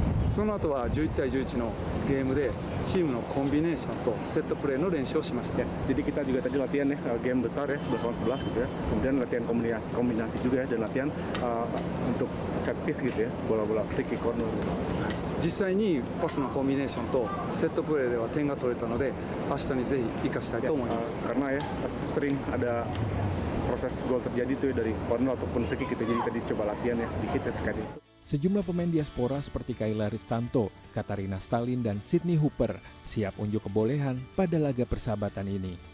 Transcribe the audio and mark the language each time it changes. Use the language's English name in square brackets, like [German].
[Japanese] その後は11対11のゲームでチームのコンビネーションとセットプレーの練習をしまして、 [Indonesian] jadi kita juga tadi latihan ya game besar ya 11 lawan 11 gitu ya, kemudian latihan kombinasi juga ya dan latihan untuk set piece gitu ya, bola-bola free kick corner. [Japanese] 実際にパスのコンビネーションとセットプレーでは点が取れたので明日にぜひ生かしたいと思います。 [Indonesian] karena ya sering ada proses gol terjadi tuh dari corner ataupun free kick gitu, jadi tadi coba latihan ya sedikit ya terkait itu. Sejumlah pemain diaspora seperti Kayla Ristanto, Katarina Stalin, dan Sydney Hooper siap unjuk kebolehan pada laga persahabatan ini.